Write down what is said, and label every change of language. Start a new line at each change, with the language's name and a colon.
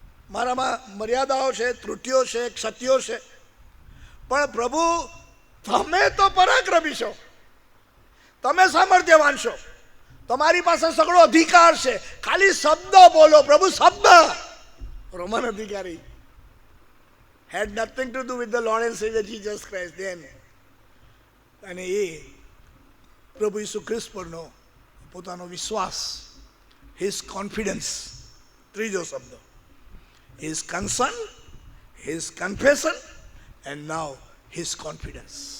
Gujarati: મારામાં મર્યાદાઓ છે, ત્રુટિઓ છે, ક્ષતિઓ છે, પણ પ્રભુ તમે તો પરાક્રમી છો, તમે સામર્થ્યવાન છો, તમારી પાસે સગળો અધિકાર છે, ખાલી શબ્દ બોલો પ્રભુ, શબ્દ.
English: Roman અધિકારી had nothing to do with the Lord and Savior Jesus Christ then.
Gujarati: અને એ પ્રભુ ઈસુ ખ્રિસ્ત પરનો પોતાનો વિશ્વાસ,
English: his confidence,
Gujarati: ત્રીજો શબ્દ,
English: His concern, his confession and now his confidence.